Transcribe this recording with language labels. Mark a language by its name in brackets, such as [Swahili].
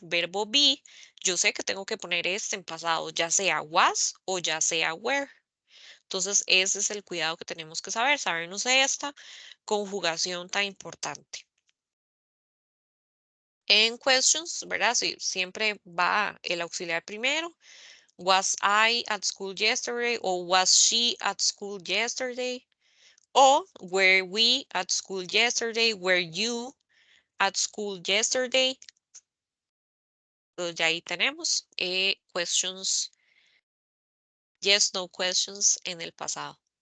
[Spanish] Verbo be, yo sé que tengo que poner este en pasado, ya sea was o ya sea were. Entonces, ese es el cuidado que tenemos que sabernos esta conjugación tan importante. En questions, ¿verdad? Sí, siempre va el auxiliar primero. [English] Was I at school yesterday? [Spanish] O [English] was she at school yesterday? [Spanish] O [English] were we at school yesterday? Were you at school yesterday? [Spanish] Entonces ya ahí tenemos questions, [English] yes, no questions [Spanish] en el pasado.